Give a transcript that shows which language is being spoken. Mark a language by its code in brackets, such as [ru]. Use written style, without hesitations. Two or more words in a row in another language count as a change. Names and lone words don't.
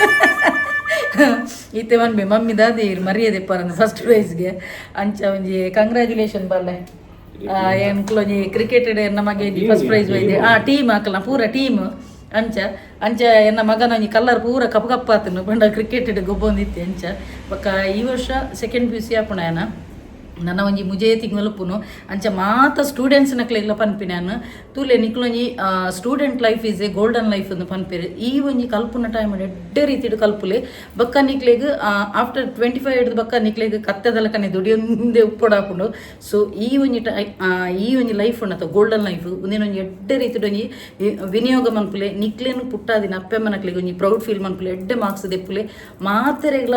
[tcy] ಈತೆ ಮನ್ಬೆ ಮಮ್ಮಿ ದಾದಿ ಮರ್ಯಾದೆ ಪರಂದು ಫಸ್ಟ್ ಪ್ರೈಸ್ಗೆ ಅಂಚ ಒಂಜಿ ಕಂಗ್ರ್ಯಾಚುಲೇಷನ್ ಬರ್ಲೆ ಎಂಕ್ಲೊಂಜಿ ಕ್ರಿಕೆಟೆಡ್ ಎನ್ನ ಮಗೆ [en] first prize [tcy] ಒಯ್ದೆ ಟೀಮ್ ಹಾಕಲ್ಲ ಪೂರ ಟೀಮ್ ಅಂಚ ಎನ್ನ ಮಗನ ಒಂಜಿ ಕಲ್ಲರ್ ಪೂರ ಕಪ್ಪು ಕಪ್ಪಾತನು ಬಂಡ ಕ್ರಿಕೆಟೆಡ್ ಗೊಬ್ಬೊಂದಿತ್ತೆ ಅಂಚ ಬೊಕ್ಕ ಈ ವರ್ಷ [en] second PUC [tcy] ಆಪುಣಯನ ನನ್ನ ಒಂಜಿ ಮುಜೇ ತಿಂಗಳುಪ್ಪುನು ಅಂಚ ಮಾತ ಸ್ಟೂಡೆಂಟ್ಸ್ ನಕ್ಲೆಗ್ಲ ಪನ್ಪಿನಾನು ತೂಲೆ ನಿಕ್ಲೊಂಜಿ [en] student life is a golden life [tcy] ಒಂದು ಪನ್ಪೇರು ಈ ಒಂಜಿ ಕಲ್ಪುನ ಟೈಮ್ ಎಡ್ಡೆ ರೀತಿಡು ಕಲ್ಪುಲೆ ಬಕ್ಕ ನಿಕ್ಲೆಗ್ ಆಫ್ಟರ್ 25 ಹಿಡಿದು ಬಕ್ಕ ನಿಕ್ಲೆಗ್ ಕತ್ತದಲಕನೆ ದುಡಿಯೊಂದೇ ಉಪ್ಪೊಡಾಪುಂಡು ಸೊ ಈ ಒಂಜಿ ಲೈಫ್ ಉಂಡತ [en] golden life [tcy] ಒಂದಿನೊಂಜಿ ಎಡ್ಡೆ ರೀತಿಡು ಒಂಜಿ ವಿನಿಯೋಗ ಮನ್ಪುಲೆ ನಿಕ್ಲೇನು ಪುಟ್ಟಾದಿನ ಅಪ್ಪೆಮ್ಮ ನಕ್ಲೆಗ್ ಒಂಜಿ [en] proud feel [tcy] ಮನ್ಪುಲೆ ಎಡ್ಡೆ ಮಾರ್ಕ್ಸ್ ದೆಪ್ಪುಲೆ ಮಾತೆರೆಗ್ಲ